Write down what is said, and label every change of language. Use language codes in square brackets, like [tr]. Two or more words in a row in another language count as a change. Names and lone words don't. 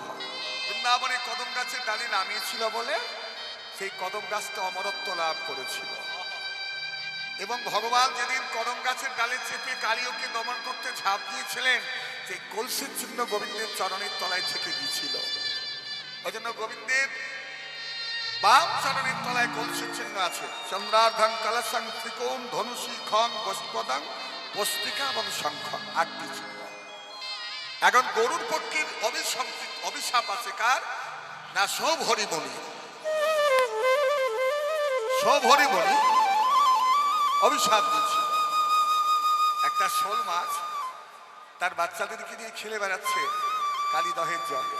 [bn] বৃন্দাবনে কদম গাছের ডালে নামিয়েছিল বলে সেই কদম গাছটা অমরত্ব লাভ করেছিল। এবং ভগবান যেদিন কদম গাছের ডালে চেপে কালিয়কে দমন করতে ঝাঁপ দিয়েছিলেন, সেই কলসির চিহ্ন গোবিন্দের চরণের তলায় থেকে গিয়েছিল। ওই জন্য গোবিন্দের বাম চরণের তলায় কলসির চিহ্ন আছে। [sa] চন্দ্রার্ধং কলসং ত্রিকোণ ধনুষী খং গোষ্পদং পুস্তিকা এবং শঙ্খ, 8টি চিহ্ন। [bn] এখন গরুর পক্ষের অভিশাপ আছে কার না? সব হরি বলি, সব হরি বলি অভিশাপ দিচ্ছে। একটা শোল মাছ তার বাচ্চাদেরকে নিয়ে খেলে বেড়াচ্ছে কালীদহের জলে।